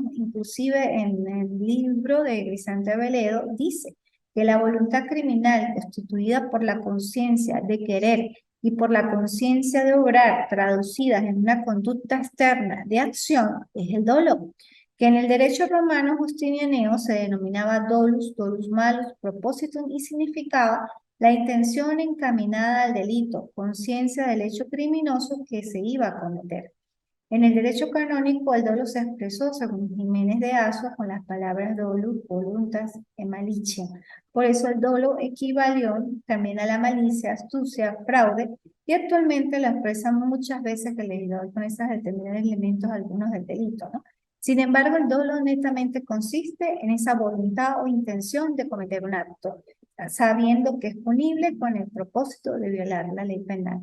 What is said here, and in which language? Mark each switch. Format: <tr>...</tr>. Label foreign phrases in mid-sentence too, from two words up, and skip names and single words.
<es>Inclusive en el libro de Grisante Veledo dice que la voluntad criminal constituida por la conciencia de querer y por la conciencia de obrar traducidas en una conducta externa de acción es el dolo, que en el derecho romano justinianeo se denominaba</es> <la>dolus, dolus malus, propositum,</la> <es>y significaba la intención encaminada al delito, conciencia del hecho criminoso que se iba a cometer. En el derecho canónico, el dolo se expresó, según Jiménez de Asua, con las palabras</es> <la>dolus, voluntas</la> <es>e malicia. Por eso el dolo equivalió también a la malicia, astucia, fraude, y actualmente la expresan muchas veces el legislador con esos determinados elementos, algunos del delito, ¿no? Sin embargo, el dolo netamente consiste en esa voluntad o intención de cometer un acto, sabiendo que es punible con el propósito de violar la ley penal.</es>